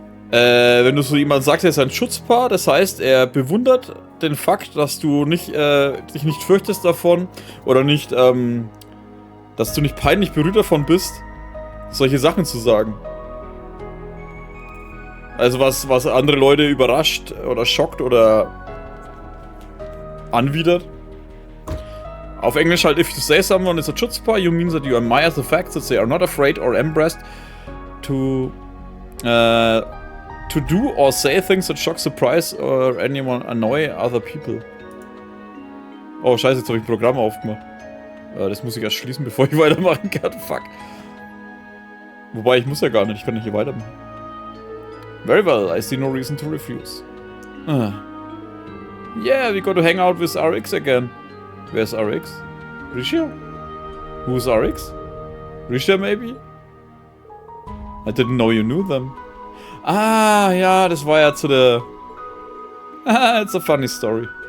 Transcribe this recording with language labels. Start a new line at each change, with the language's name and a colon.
German: Wenn du so jemand sagst, er ist ein Schutzpaar, das heißt, er bewundert den Fakt, dass du nicht, dich nicht fürchtest davon oder nicht, dass du nicht peinlich berührt davon bist, solche Sachen zu sagen. Also was andere Leute überrascht oder schockt oder anwidert. Auf Englisch halt,
English: if you say someone is a Schutzpaar, you mean that you admire the fact that they are not afraid or embarrassed to do or say things that shock, surprise or anyone annoy other people.
German: Oh scheiße, jetzt habe ich ein Programm aufgemacht. Das muss ich erst schließen, bevor ich weitermachen kann. Fuck. Wobei, ich muss ja gar nicht. Ich kann nicht hier weitermachen.
English: Very well, I see no reason to refuse. Yeah, we got to hang out with RX again. Where's RX? Risha? Who's RX? Risha maybe? I didn't know you knew them.
German: Ah, ja, das war ja zu der...
English: It's a funny story.